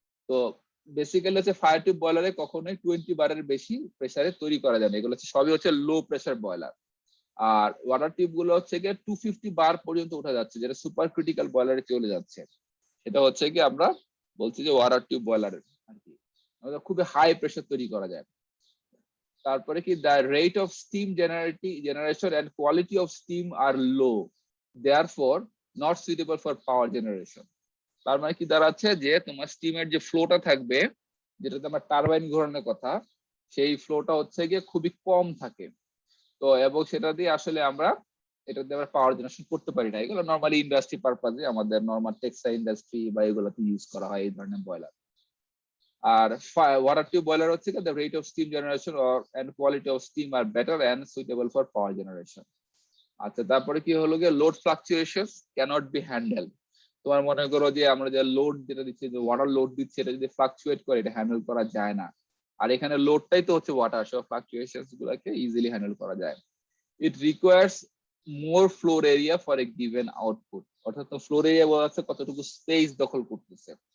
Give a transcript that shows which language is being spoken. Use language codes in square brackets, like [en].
[bn] তো বেসিক্যালি হচ্ছে fire tube বয়লারে কখনোই 20 বারের বেশি প্রেসারে তৈরি করা যায় না, এগুলো হচ্ছে সবই হচ্ছে লো প্রেসার বয়লার। আর ওয়াটার টিউব গুলো হচ্ছে গিয়ে 250 বার পর্যন্ত উঠা যাচ্ছে, যেটা সুপার ক্রিটিক্যাল বয়লারে চলে যাচ্ছে, সেটা হচ্ছে কি আমরা বলছি যে ওয়াটার টিউব বয়লারের আর কি খুবই হাই প্রেসার তৈরি করা যায়। তারপরে কি [en] the rate of steam generation and quality of steam are low, therefore not suitable for power generation. [bn] তার মানে কি দাঁড়াচ্ছে যে তোমার স্টিমের যে ফ্লোটা থাকবে, যেটা তোমার টারবাইন ঘোরানোর কথা, সেই ফ্লোটা হচ্ছে গিয়ে খুবই কম থাকে। তো এবং সেটা দিয়ে আসলে আমরা এটা দিয়ে আমরা পাওয়ার জেনারেশন করতে পারি না। এগুলো নর্মালি ইন্ডাস্ট্রি পারপাজে, আমাদের নর্মাল টেক্সটাইল ইন্ডাস্ট্রি বা এগুলোতে ইউজ করা হয় এই ধরনের বয়লার। আর ওয়াটার টিউব বয়লার হচ্ছে [en] the rate of steam generation or and quality of steam are better and suitable for power generation. [bn] আচ্ছা, তারপরে কি হলো গিয়ে [en] Load fluctuations cannot be handled. [bn] তোমার মনে করো যে আমরা যে লোড যেটা দিচ্ছি, যে ওয়াটার লোড দিচ্ছি, এটা যদি ফ্লাকচুয়েট করে এটা হ্যান্ডেল করা যায় না। আর এখানে লোডটাই তো হচ্ছে ওয়াটার, সব ফ্লাকচুয়েশনস গুলোকে ইজিলি হ্যান্ডেল করা যায়। [en] it requires more floor area for a given output, [bn] অর্থাৎ ফ্লোর এরিয়া বলা যাচ্ছে কতটুকু স্পেস দখল করতেছে।